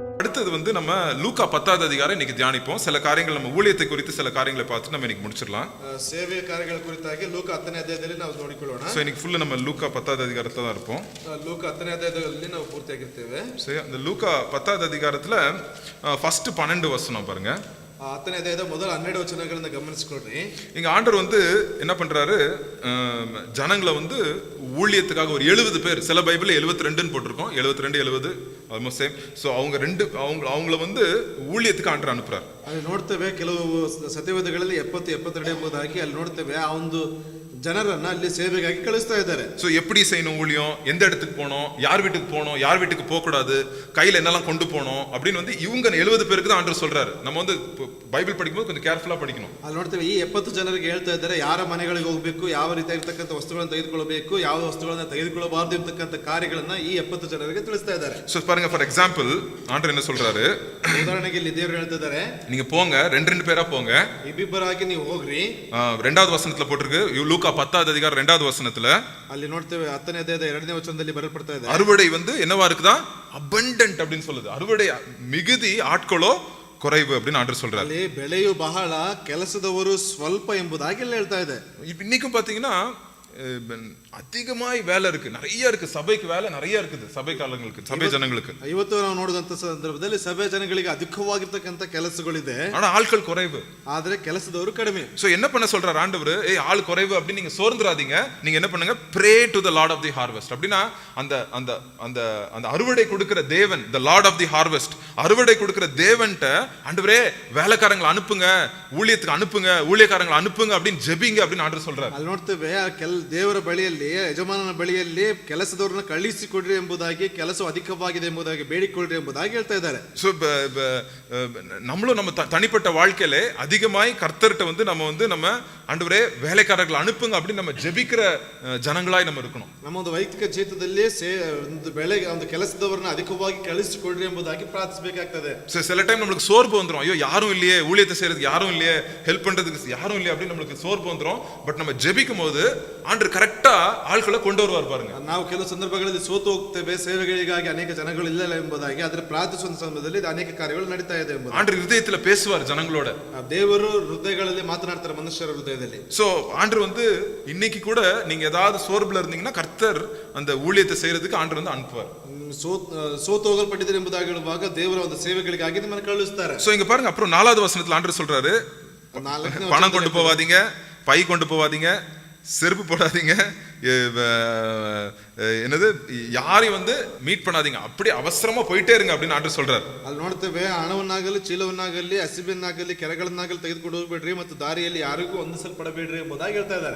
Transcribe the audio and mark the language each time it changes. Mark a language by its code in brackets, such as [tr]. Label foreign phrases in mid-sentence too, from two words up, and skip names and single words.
[ta] அடுத்தது வந்து நம்ம லூக்கா 10வது அதிகாரம் இன்னைக்கு தியானிப்போம். சில காரியங்கள் நம்ம ஊழியத்தை குறித்து சில காரியங்களை பார்த்து நம்ம இன்னைக்கு முடிச்சிடலாம். [kn] ಸೇವೆಯ ಕಾರ್ಯಗಳ ಕುರಿತಾಗಿ ಲೂಕ 10ನೇ ಅಧ್ಯಾಯದಲ್ಲಿ ನಾವು ನೋಡಿಕೊಳ್ಳೋಣ. [ta] சோ இன்னைக்கு ஃபுல்லா நம்ம லூக்கா 10வது அதிகாரத்துல தான் இருப்போம். [kn] ಲೂಕ 10ನೇ ಅಧ್ಯಾಯದಲ್ಲಿ ನಾವು ಪೂರ್ತಿಯಾಗಿರ್ತೇವೆ. [ta] சரி, அந்த லூக்கா 10வது அதிகாரத்துல ஃபர்ஸ்ட் 12 வசனம் பாருங்க. [kn] 10ನೇ ಅಧ್ಯಾಯದ ಮೊದಲ 12 ವಚನಗಳನ್ನು ಗಮನಿಸಿಕೊಳ್ಳ್ರಿ. [ta] இங்க ஆண்டவர் வந்து என்ன பண்றாரு, ஜனங்களை வந்து ஊழியத்துக்காக ஒரு 70 பேர், சில பைபிள்ல 72ன்னு போட்டிருக்கோம், 72 70 [en] almost same. [ta] ஸோ அவங்கள வந்து ஊழியத்துக்கு ஆண்டவர் அனுப்புறாரு. [kn] ಅಲ್ಲಿ ನೋಡ್ತೇವೆ ಕೆಲವು ಸತ್ಯವೇದಗಳಲ್ಲಿ 70 72 ಎಂಬುದಾಗಿ ಅಲ್ಲಿ ನೋಡ್ತೇವೆ. ಆ ಒಂದು ಜನರನ್ನ ಅಲ್ಲಿ ಸೇವೆಗಾಗಿ ಕಳಿಸ್ತಾ ಇದ್ದಾರೆ. [ta] ஸோ எப்படி செய்யணும் ஊழியம், எந்த இடத்துக்கு போனோம், யார் வீட்டுக்கு போனோம், யார் வீட்டுக்கு போகக்கூடாது, கையில் என்னெல்லாம் கொண்டு போனோம் அப்படின்னு வந்து இவங்க 70 பேருக்கு தான் ஆண்டவர் சொல்றாரு. நம்ம வந்து பைபிள் படிக்கும்போது கொஞ்சம் கேர்ஃபுல்லா படிக்கணும். [kn] ಅಲ್ಲಿ ನೋಡ್ತೇವೆ ಈ 70 ಜನರಿಗೆ ಹೇಳ್ತಾ ಇದ್ದಾರೆ ಯಾರ ಮನೆಗಳಿಗೆ ಹೋಗಬೇಕು, ಯಾವ ರೀತಿಯಾಗಿರ್ತಕ್ಕಂಥ ವಸ್ತುಗಳನ್ನು ತೆಗೆದುಕೊಳ್ಳಬೇಕು, ಯಾವ ವಸ್ತುಗಳನ್ನ ತೆಗೆದುಕೊಳ್ಳಬಾರದು ಇರ್ತಕ್ಕಂಥ ಕಾರ್ಯಗಳನ್ನ ಈ 70 ಜನರಿಗೆ ತಿಳಿಸ್ತಾ ಇದ್ದಾರೆ. [ta] ஸோ பாருங்க, [en] for example [ta] ஆண்டவர் என்ன சொல்றாரு, [kn] ಉದಾಹರಣೆಗೆ ಇಲ್ಲಿ ದೇವರು ಹೇಳ್ತಾ ಇದ್ದಾರೆ, [ta] நீங்க போங்க, 2 பேரா போங்க, [kn] ಇಬ್ಬಿಬ್ಬರಾಗಿ ನೀವು ಹೋಗ್ರಿ. [ta] 2வது வசனத்துல போட்டிருக்கு, லூக்கா 10வது அதிகாரம் 2வது வசனத்துல [kn] ಅಲ್ಲಿ ನೋಡ್ತೇವೆ 10ನೇ ಅಧ್ಯಾಯದ 2ನೇ ವಚನದಲ್ಲಿ ಬರೆಯಲ್ಪಡ್ತಾ ಇದೆ, [ta] அறுவடை வந்து என்னவா இருக்குதா, abundant அப்படின்னு சொல்லுது. அறுவடை மிகுதி, ஆட்களோ குறைவு அப்படின்னு ஆண்டவர் சொல்றாரு. [kn] ಅಲ್ಲಿ ಬೆಳೆಯು ಬಹಳ, ಕೆಲಸದವರು ಸ್ವಲ್ಪ ಎಂಬುದಾಗಿ ಇಲ್ಲಿ ಹೇಳ್ತಾ ಇದೆ. [ta] இன்னைக்கும் பாத்தீங்கன்னா அதிகமாய் வேலை இருக்கு, நிறைய இருக்கு, சபைக்கு வேலை நிறைய இருக்குது, சபை காலங்களுக்கு, சபை ஜனங்களுக்கு. [kn] ಇವತ್ತು ನಾವು ನೋಡಿದಂತ ಸಂದರ್ಭದಲ್ಲಿ ಸಭೆ ಜನಗಳಿಗೆ ಅಧಿಕವಾಗಿರ್ತಕ್ಕಂಥ ಕೆಲಸಗಳಿದೆ, [ta] ஆனா ஆட்கள் குறைவு, [kn] ಆದ್ರೆ ಕೆಲಸದವರು ಕಡಿಮೆ. [ta] சோ என்ன பண்ண சொல்றாரு ஆண்டவர், ஆள் குறைவு அப்படின்னு நீங்க சோர்ந்துராதீங்க, நீங்க என்ன பண்ணுங்க, [en] pray to the lord of the harvest. [ta] அப்படின்னா அந்த அந்த அந்த அந்த அறுவடை கொடுக்கிற தேவன், [en] the lord of the harvest, [ta] அறுவடை கொடுக்கிற தேவன்ட்ட ஆண்டவரே வேலைக்காரங்களை அனுப்புங்க, ஊழியத்துக்கு அனுப்புங்க, ஊழியக்காரங்களை அனுப்புங்க அப்படின்னு ஜெபிங்க அப்படின்னு ஆண்டவர் சொல்றாரு. [kn] ಅಲ್ಲಿ ನೋಡ್ತೇವೆ ದೇವರ ಬಳಿಯಲ್ಲಿ, ಯಜಮಾನನ ಬಳಿಯಲ್ಲಿ ಕೆಲಸದವರನ್ನ ಕಳಿಸಿಕೊಡ್ರಿ ಎಂಬುದಾಗಿ, ಕೆಲಸವು ಅಧಿಕವಾಗಿದೆ ಎಂಬುದಾಗಿ ಬೇಡಿಕೊಳ್ಳ್ರಿ ಎಂಬುದಾಗಿ ಹೇಳ್ತಾ ಇದ್ದಾರೆ. [ta] ஸோ நம்மளும் நம்ம தனிப்பட்ட வாழ்க்கையில அதிகமாய் கர்த்தர்கிட்ட வந்து நம்ம ஆண்டவரே வேலைக்காரர்களை அனுப்புங்க அப்படின்னு நம்ம ஜெபிக்கிற ஜனங்களாய் நம்ம இருக்கணும். [kn] ನಮ್ಮ ಒಂದು ವೈಯಕ್ತಿಕ ಜೀವಿತದಲ್ಲಿ ಒಂದು ಕೆಲಸದವರನ್ನ ಅಧಿಕವಾಗಿ ಕಳಿಸಿಕೊಡ್ರಿ ಎಂಬುದಾಗಿ ಪ್ರಾರ್ಥಿಸಬೇಕಾಗ್ತದೆ. [ta] சில டைம் நம்மளுக்கு சோர்வு வந்துடும், ஐயோ யாரும் இல்லையே, ஊழியத்தை செய்யறதுக்கு யாரும் இல்லையே, ஹெல்ப் பண்றதுக்கு யாரும் இல்லையே அப்படின்னு நம்மளுக்கு சோர்வு வந்துடும். பட் நம்ம ஜெபிக்கும் போது ஆண்டவர் கரெக்டா ஆட்களை கொண்டு வருவார் பாருங்க. [kn] ನಾವು ಕೆಲವು ಸಂದರ್ಭಗಳಲ್ಲಿ ಸೋತು ಹೋಗ್ತೇವೆ, ಸೇವೆಗಳಿಗಾಗಿ ಅನೇಕ ಜನಗಳು ಇಲ್ಲ ಎಂಬುದಾಗಿ, ಆದರೆ ಪ್ರಾರ್ಥಿಸುವ ಸಮಯದಲ್ಲಿ ಅನೇಕ ಕಾರ್ಯಗಳು ನಡೀತಾ ಇದೆ ಎಂಬುದು. [ta] ஆண்டவர் இதயத்துல பேசுவார் ஜனங்களோட, [kn] ದೇವರು ಹೃದಯಗಳಲ್ಲಿ ಮಾತಾಡ್ತಾರೆ, ಮನುಷ್ಯರ ಹೃದಯದಲ್ಲಿ. [ta] சோ ஆண்டவர் வந்து இன்னைக்கு கூட நீங்க ஏதாவது சோர்வுல இருந்தீங்கன்னா கர்த்தர் அந்த ஊழியத்தை செய்யறதுக்கு ஆண்டவர் வந்து அனுப்புவார். [kn] ಸೋತು ಹೋಗಲ್ಪಟ್ಟಿದ್ದಾರೆ ಎಂಬುದಾಗಿ ಹೇಳುವಾಗ ದೇವರ ಒಂದು ಸೇವೆಗಳಿಗಾಗಿ ನಿಮ್ಮನ್ನು ಕಳುಹಿಸ್ತಾರೆ. [ta] சோ இங்க பாருங்க, அப்புறம் 4வது வசனத்துல ஆண்டவர் சொல்றாரு, பணம் கொண்டு போவாதீங்க, பை கொண்டு போவாதீங்க, செருப்பு போடாதீங்க, என்னது யாரையும் வந்து மீட் பண்ணாதீங்க, அப்படி அவசரமா போயிட்டே இருங்க அப்படின்னு ஆண்டவர் சொல்றாரு. [kn] ಅಲ್ಲಿ ನೋಡ್ತೇವೆ, ಹಣವನ್ನಾಗಲಿ ಚೀಲವನ್ನಾಗಲಿ ಹಸಿಬೆನ್ನಾಗಲಿ ಕೆರೆಗಳನ್ನಾಗಲಿ ತೆಗೆದುಕೊಂಡು ಹೋಗ್ಬೇಡ್ರಿ ಮತ್ತು ದಾರಿಯಲ್ಲಿ ಯಾರಿಗೂ ಹೊಂದಿಸಲ್ಪಡಬೇಡ್ರಿ ಎಂಬುದಾಗಿ ಹೇಳ್ತಾ ಇದ್ದಾರೆ.